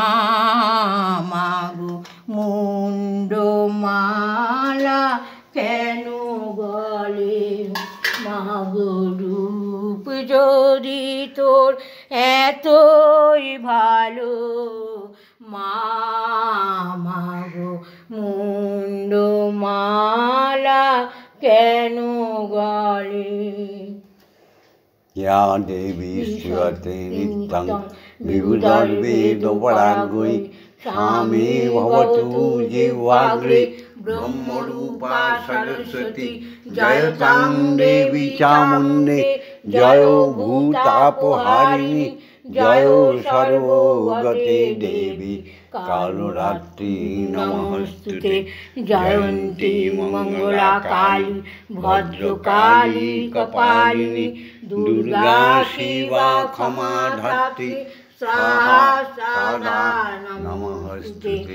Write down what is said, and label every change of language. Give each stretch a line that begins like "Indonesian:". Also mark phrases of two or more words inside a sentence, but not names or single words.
Bangla: মাগো মুন্ড মালা কেন গলে, মাগো রূপ যদি তোর এতই ভালো, মা মাগো মুন্ড মালা কেন গলে।
Sanskrit: या देवी श्रूयते नित्यं विबुधर्वेदोपराग्रे सामे भवतु जिह्वाग्रे ब्रह्मरूपा सरस्वती जयतां देवी चामुण्डे जयो भूतापहारिणी जयो सर्वगते देवी कालरात्रि नमस्तुते जयन्ती मंगला काली भद्रकाली कपालिनी दुर्गा शिवा क्षमा धात्री स्वाहा सदा नमस्तुते